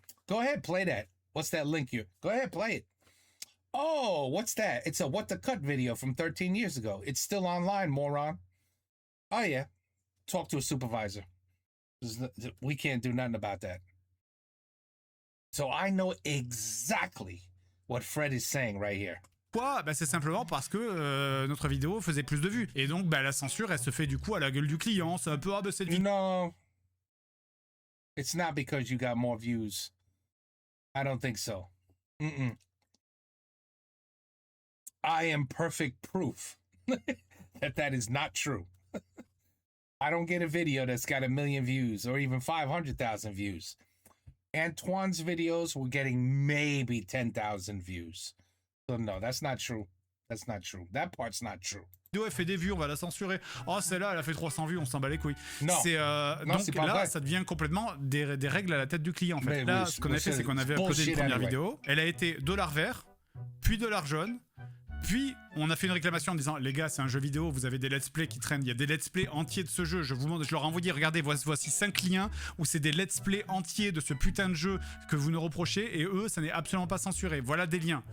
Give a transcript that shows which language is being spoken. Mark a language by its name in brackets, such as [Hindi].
[English] Go ahead, play that. What's that link you? Go ahead, play it. Oh, what's that? It's a What the Cut video from 13 years ago. It's still online, moron. Oh, yeah. Talk to a supervisor. We can't do nothing about that. So I know exactly what Fred is saying right here. [French] Pourquoi ? Bah, c'est simplement parce que notre vidéo faisait plus de vues. Et donc, bah, la censure, elle se fait du coup à la gueule du client. C'est un peu, ah, bah, cette vidéo. [English] No. It's not because you got more views. I don't think so. Mm-mm. I am perfect proof that is not true. I don't get a video that's got 1 million views or even 500,000 views. Antoine's videos were getting maybe 10,000 views. So no, that's not true. That's not true. That part's not true. [French] La vidéo elle fait des vues, on va la censurer. Oh, celle-là, elle a fait 300 vues, on s'en bat les couilles. Non, non, donc là, vrai. ça devient complètement des règles à la tête du client. En fait. Mais là, oui, ce qu'on a fait, c'est qu'on avait uploadé une première vidéo. Elle a été $, puis $, puis on a fait une réclamation en disant les gars, c'est un jeu vidéo, vous avez des let's play qui traînent, il y a des let's play entiers de ce jeu, je leur ai envoyé, regardez, voici 5 liens où c'est des let's play entiers de ce putain de jeu que vous nous reprochez, et eux, ça n'est absolument pas censuré. Voilà des liens.